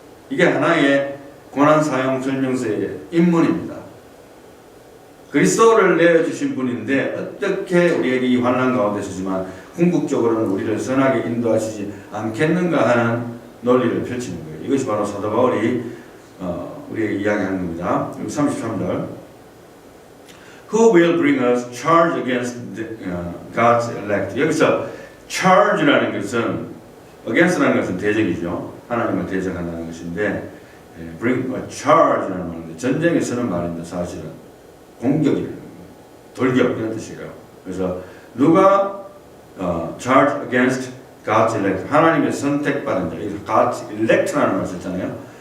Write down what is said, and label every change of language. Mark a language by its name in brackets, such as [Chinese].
[Korean] 이게 하나의 고난사용 설명서의 입문입니다. 그리스도를 내어주신 분인데 어떻게 우리에게 이 환난 가운데서지만 궁극적으로는 우리를 선하게 인도하시지 않겠는가 하는 논리를 펼치는 거예요. 이것이 바로 사도 바울이 우리에게 이야기하는 겁니다. [English] 33절 Who will bring us charge against God's elect? [Korean] 여기서 charge라는 것은 against라는 것은 대적이죠. 하나님을 대적한다는 것인데 bring a charge라는 말인데 전쟁에 쓰는 말인데 사실은 공격이라는 거예요. 돌격 이런 뜻이에요. 그래서 누가 [English] charge against God's elect [Korean] 하나님의 선택받은 자 여기서 [English] God's elect [Korean] 라는 말 썼잖아요.